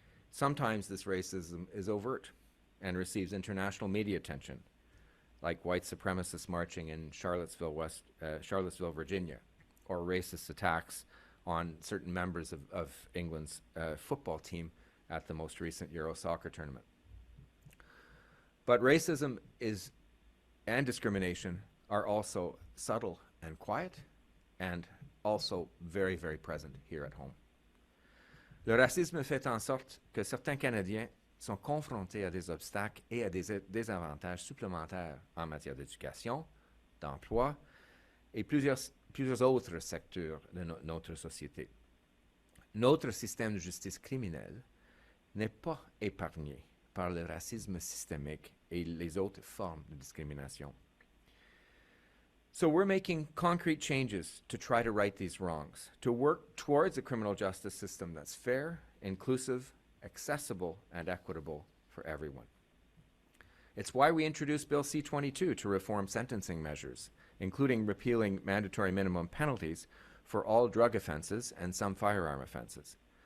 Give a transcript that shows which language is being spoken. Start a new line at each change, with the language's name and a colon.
English: Sometimes this racism is overt and receives international media attention, like white supremacists marching in Charlottesville, Virginia, or racist attacks on certain members of England's football team at the most recent Euro soccer tournament. But racism and discrimination are also subtle and quiet, and also very, very present here at home.
French: Le racisme fait en sorte que certains Canadiens sont confrontés à des obstacles et à des désavantages supplémentaires en matière d'éducation, d'emploi et plusieurs autres secteurs de notre société. Notre système de justice criminelle n'est pas épargné par le racisme systémique et les autres formes de discrimination.
English: So we're making concrete changes to try to right these wrongs, to work towards a criminal justice system that's fair, inclusive, accessible, and equitable for everyone. It's why we introduced Bill C-22 to reform sentencing measures, including repealing mandatory minimum penalties for all drug offenses and some firearm offenses.